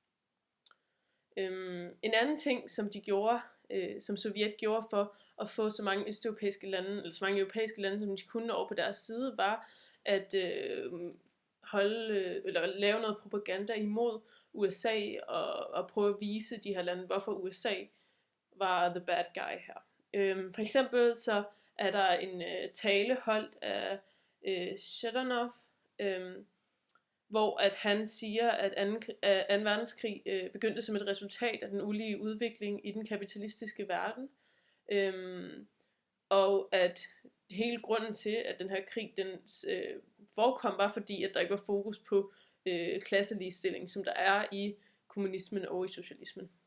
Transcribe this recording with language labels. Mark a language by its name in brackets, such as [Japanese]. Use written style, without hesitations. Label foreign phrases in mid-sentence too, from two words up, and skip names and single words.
[Danish] En anden ting, som Sovjet gjorde for at få så mange europæiske lande, som de kunne over på deres side, var at eller lave noget propaganda imod USA og prøve at vise de her lande, hvorfor USA var [English] the bad guy [Danish] her. For eksempel så er der en tale holdt af Shadanoff, hvor at han siger, at 2. verdenskrig begyndte som et resultat af den ulige udvikling i den kapitalistiske verden, og at hele grunden til, at den her krig den forekom, var fordi, at der ikke var fokus på klasseligestilling, som der er i kommunismen og i socialismen.